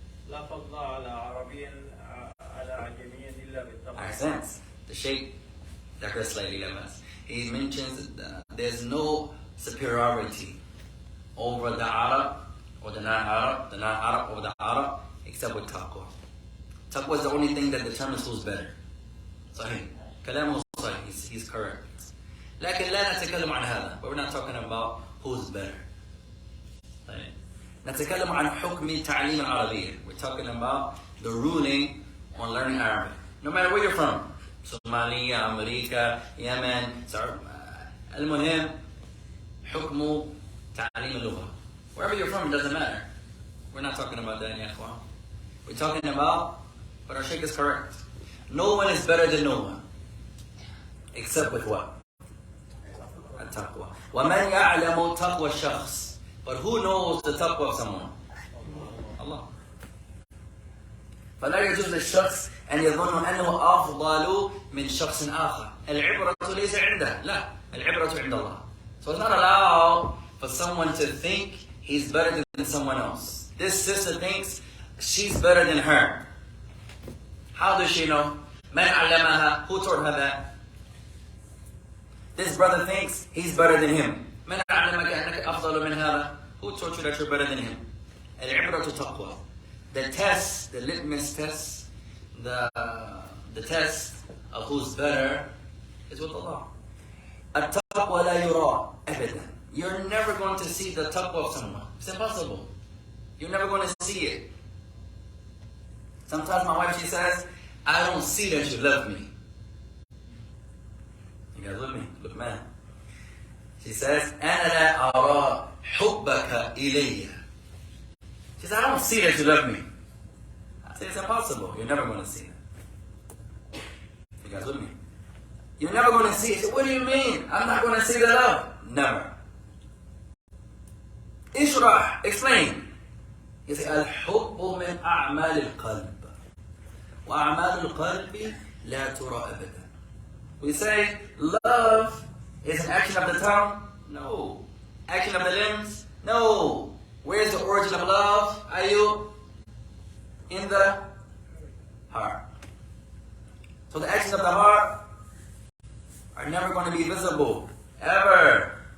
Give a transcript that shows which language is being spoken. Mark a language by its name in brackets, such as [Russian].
[Arabic] لا فضل على عربي على عجمي إلا بالتقوى. [English] Ahsant. The Shaykh, Dr. Slightly Lemas, he mentions that there's no superiority over the Arab or the non-Arab, the non-Arab over the Arab, except with taqwa. Taqwa is the only thing that determines who's better. [Arabic] Sahih. كلامه صحيح. [English] He's correct. [Arabic] لكن لا نتكلم عن هذا. [English] But we're not talking about who's better. [Arabic] طيب. نتكلم عن حكم تعليم العربية. [English] We're talking about the ruling on learning Arabic. No matter where you're from. [Arabic] Somalia, America, Yemen, المهم حكم تعليم اللغة. [English] Wherever you're from, it doesn't matter. We're not talking about that, ya ikhwan. We're talking about, but our Shaykh is correct. No one is better than no one. Except with what? [Arabic] التقوى. ومن يعلم تقوى الشخص. [English] But who knows the taqwa of someone? Allah. [Arabic] فلا يجوز للشخص أن يظن أنه أفضل من شخص آخر. العبرة ليس عنده. لا. العبرة عند الله. [English] So it's not allowed for someone to think he's better than someone else. This sister thinks she's better than her. How does she know? [Arabic] من علمها? [English] Who taught her that? This brother thinks he's better than him. [Arabic] من علمك أنك أفضل من هذا? [English] Who taught you that you're better than him? [Arabic] العبرة تقوى. [English] The test, the litmus test, the test of who's better is with Allah. [Arabic] التقوى لا يرى أبدا. [English] You're never going to see the taqwa of someone. It's impossible. You're never going to see it. Sometimes my wife, she says, I don't see that you love me. You guys with me? Look, man. She says, [Arabic] أنا لا أرى حبك إلي. [English] She says, I don't see that you love me. I say, it's impossible. You're never going to see it. You guys with me? You're never going to see it. She said, what do you mean? I'm not going to see the love. Never. Ishrah, explain. You say, [Arabic] الحب من أعمال القلب. وأعمال القلب لا ترى أبدا. [English] We say love is an action of the tongue? No. Action of the limbs? No. Where's the origin of love? Are you in the heart? So the actions of the heart are never going to be visible. Ever.